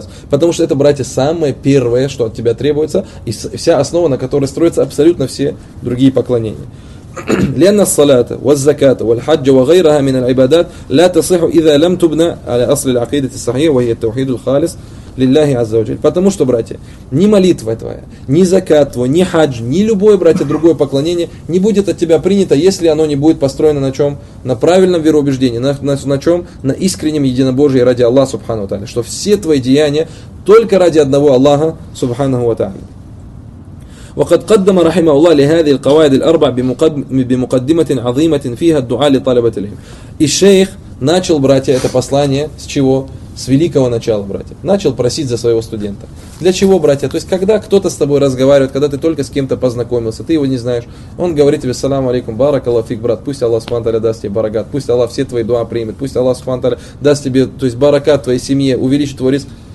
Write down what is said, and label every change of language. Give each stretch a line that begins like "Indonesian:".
Russian: Потому что это, братья, самое первое, что от тебя требуется, и вся основа, на которой строятся абсолютно все другие поклонения.
Arabic: لأن الصلاة والزكاة والحج وغيرها من العبادات لا تصح إذا لم تبنى على أصل العقيدة الصحيحة وهي التوحيد الخالص لله عز وجل.
Russian: Потому что, братья, ни молитва твоя, ни закат твой, ни хадж, ни любое, братья, другое поклонение не будет от тебя принято, если оно не будет построено на чем? На правильном вероубеждении, на чем? На искреннем единобожии ради Аллаха Субхану Тааля. Что все твои деяния только ради одного Аллаха Субхану Тааля.
Arabic: وقد قدم رحمه الله لهذه القواعد الأربع بمقدمة عظيمة فيها الدعاء لطلبة العلم.
Russian: И шейх начал, братья, это послание с чего? С великого начала, братья. Начал просить за своего студента. Для чего, братья? То есть, когда кто-то с тобой разговаривает, когда ты только с кем-то познакомился, ты его не знаешь, он говорит тебе: «Саламу алейкум, баракаллах фик, брат, пусть Аллах субхану тааля даст тебе баракат, пусть Аллах все твои дуа примет, пусть Аллах субхану тааля даст тебе, то есть, баракат твоей семье, увеличит твой риск».